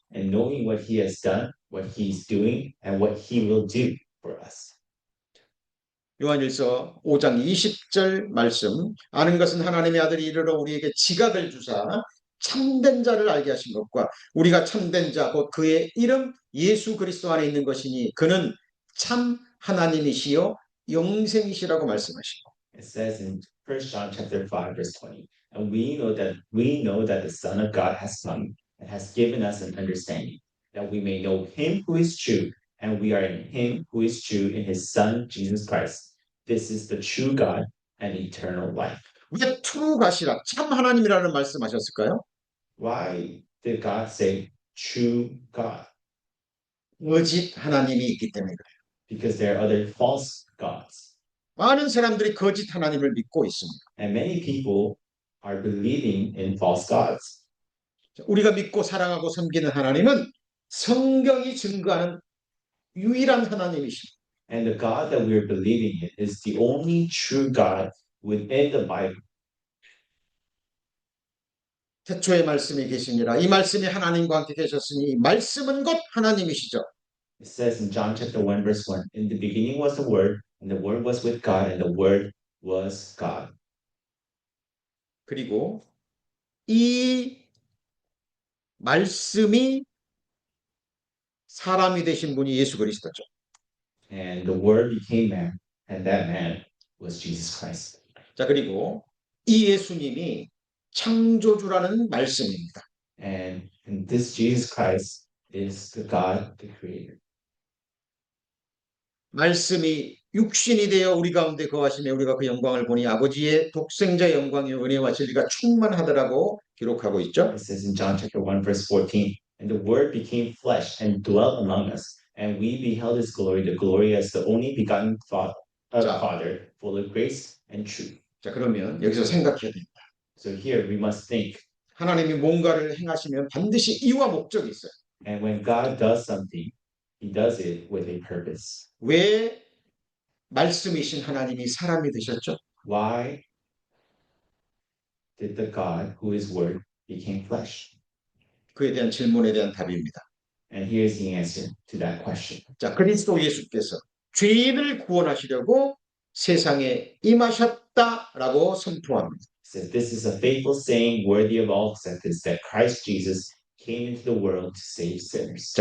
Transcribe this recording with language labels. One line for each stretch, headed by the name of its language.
English: And knowing what he has done, what he's doing, and what he will do for us.
Korean: 요한일서 5장 20절 말씀 아는 것은 하나님의 아들이 이르러 우리에게 지각을 주사 참된 자를 알게 하신 것과 우리가 참된 자 곧 그의 이름 예수 그리스도 안에 있는 것이니 그는 참 하나님이시요 영생이시라고 말씀하시고
English: It says in 1 John chapter 5 verse 20, and we know that the Son of God has come and has given us an understanding that we may know him who is true, and we are in him who is true in his Son Jesus Christ. This is the true God and eternal life.
Korean: 왜
English: true God
Korean: 이라 참 하나님이라는 말씀하셨을까요?
English: Why did God say true God?
Korean: 거짓 하나님이 있기 때문에 그래요.
English: Because there are other false gods.
Korean: 많은 사람들이 거짓 하나님을 믿고 있습니다.
English: And many people are believing in false gods.
Korean: 우리가 믿고 사랑하고 섬기는 하나님은 성경이 증거하는 유일한 하나님이십니다.
English: And the God that we are believing in is the only true God within the Bible.
Korean: 태초에 말씀이 계시니라. 이 말씀이 하나님과 함께 계셨으니 이 말씀은 곧 하나님이시죠.
English: It says in John chapter 1 verse 1, in the beginning was the Word, and the Word was with God, and the Word was God.
Korean: 그리고 이 말씀이 사람이 되신 분이 예수 그리스도죠.
English: And the Word became man, and that man was Jesus Christ.
Korean: 자, 그리고 이 예수님이 창조주라는 말씀입니다.
English: And this Jesus Christ is the God, the Creator.
Korean: 말씀이 육신이 되어 우리 가운데 거하시며 우리가 그 영광을 보니 아버지의 독생자의 영광의 은혜와 진리가 충만하더라고 기록하고 있죠.
English: It says in John chapter 1 verse 14, and the Word became flesh and dwelt among us, and we beheld his glory, the glory as the only begotten Father, full of grace and truth.
Korean: 자, 그러면 여기서 생각해야 됩니다.
English: So here we must think.
Korean: 하나님이 뭔가를 행하시면 반드시 이유와 목적이 있어요.
English: And when God does something, he does it with a purpose.
Korean: 왜 말씀이신 하나님이 사람이 되셨죠?
English: Why did the God who is Word became flesh?
Korean: 그에 대한 질문에 대한 답입니다.
English: And here's the answer to that question.
Korean: 자, 그리스도 예수께서 죄인을 구원하시려고 세상에 임하셨다라고 선포합니다.
English: Says this is a faithful saying worthy of all acceptance that Christ Jesus came into the world to save sinners.